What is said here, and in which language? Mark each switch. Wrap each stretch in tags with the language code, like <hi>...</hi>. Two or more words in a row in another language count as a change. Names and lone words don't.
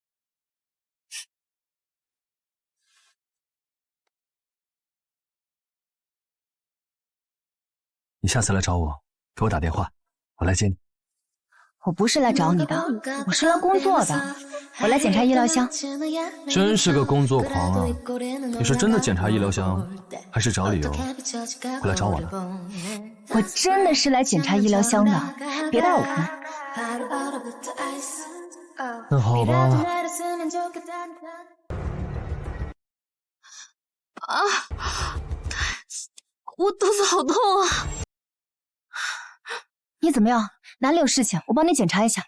<zh>你下次来找我，给我打电话，我来接你。我不是来找你的，我是来工作的。我来检查医疗箱。真是個工作狂啊！你是真的檢查醫療箱，還是找理由過來找我的？我真的是來檢查醫療箱的，別帶我們。那好吧。啊！我肚子好痛啊！你怎麼樣？哪裡有事情？我幫你檢查一下。</zh>